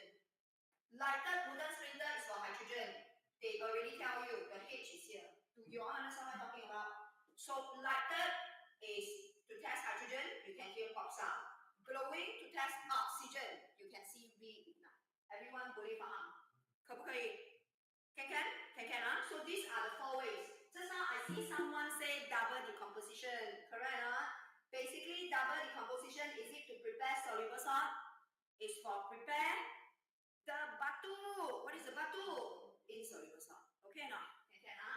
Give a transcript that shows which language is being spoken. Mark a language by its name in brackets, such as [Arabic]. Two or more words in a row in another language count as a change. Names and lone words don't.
[English] Lighted wooden splinter is for hydrogen. They already tell you the H is here. Do you all understand what I'm talking about? So lighted is to test hydrogen. You can hear pop sound. Glowing to test oxygen. You can see reignite. Everyone [Malay] boleh faham? [Chinese] 可不可以？ [English] Can. So these are the 4 ways. Just now I see someone say double decomposition. Correct? Basically, double decomposition is it to prepare soluble salt? It's for prepare the batu. What is the batu? Insoluble salt. Okay or not? Can.